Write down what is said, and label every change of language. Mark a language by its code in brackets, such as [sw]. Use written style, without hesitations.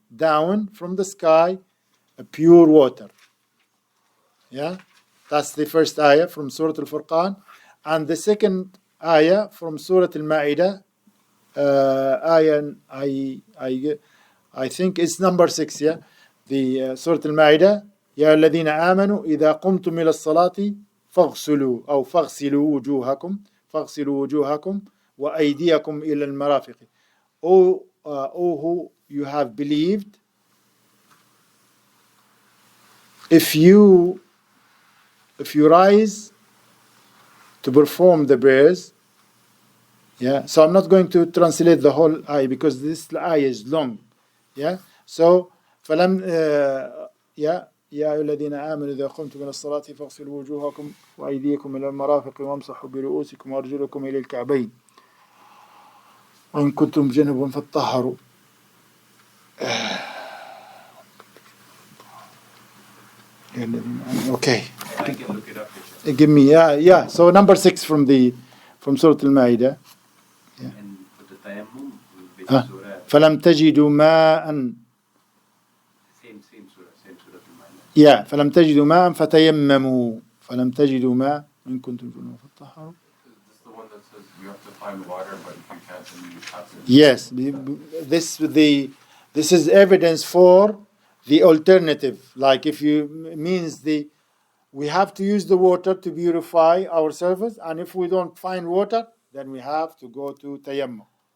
[en] down from the sky pure water. Yeah, that's the first ayah from Surah Al-Furqan. And the second ayah from Surah Al-Ma'idah, ayah, I think it's number 6, yeah? [ar] The Surah Al-Ma'idah, يا الذين آمنوا إذا قمتم إلى الصلاة فاغسلوا أو فاغسلوا وجوهكم وأيديكم إلى المرافق. [en] O who you have believed, if you rise to perform the prayers, yeah. So I'm not going to translate the whole ayah because this ayah is long, yeah. [ar] So فلم يا أيها الذين آمنوا إذا قمتم إلى الصلاة فاغسلوا وجوهكم وأيديكم إلى المرافق وامسحوا برؤوسكم وأرجلكم إلى الكعبين وإن كنتم جنبا فاطهروا. [en] Okay. I can look it up. Give me, yeah. So number 6 from Surah Al-Ma'idah. And for the tayammum, which Huh? surah? [ar] فلم تجدوا ماء. [en] Same surah Al-Ma'idah. [ar] Yeah. فلم تجدوا ماء فتيمموا. فلم تجدوا ماء إن كنتم جنبا فاطهروا. [en] Is this the one that says you have to find water, but if you can't, then you have to? Yes. This is evidence for the alternative. Like if you means we have to use the water to purify our service, and if we don't find water, then we have to go to tayammum.